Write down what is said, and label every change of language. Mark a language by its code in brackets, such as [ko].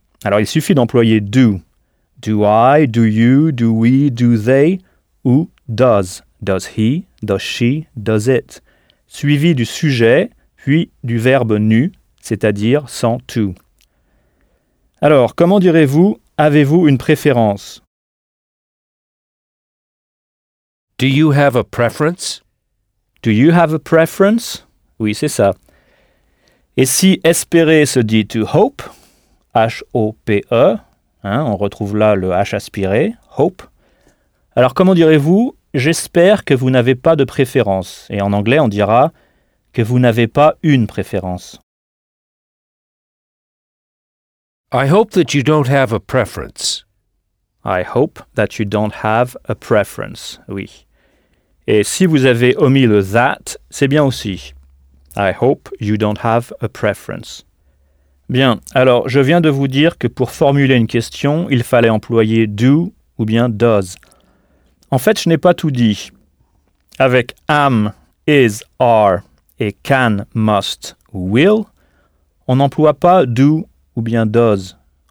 [fr] Alors, il suffit d'employer « do ». « Do I »,« do you »,« do we »,« do they » ou « does ».« Does he »,« does she »,« does it ». Suivi du sujet, puis du verbe « nu », c'est-à-dire « sans to ». Alors, comment direz-vous « avez-vous une préférence » ? [en] Do you have a preference? Do you have a preference? [fr] Oui, c'est ça. Et si espérer se dit to hope, H-O-P-E, hein, on retrouve là le H aspiré, hope. Alors comment direz-vous, j'espère que vous n'avez pas de préférence. Et en anglais, on dira que vous n'avez pas une préférence. [en] I hope that you don't have a preference. I hope that you don't have a preference, oui. [fr] Et si vous avez omis le « that », c'est bien aussi. [en] I hope you don't have a preference. [fr] Bien, alors, je viens de vous dire que pour formuler une question, il fallait employer « do » ou bien « does ». En fait, je n'ai pas tout dit. Avec « am »,« is »,« are » et « can »,« must » ou « will », on n'emploie pas « do » ou bien « does ».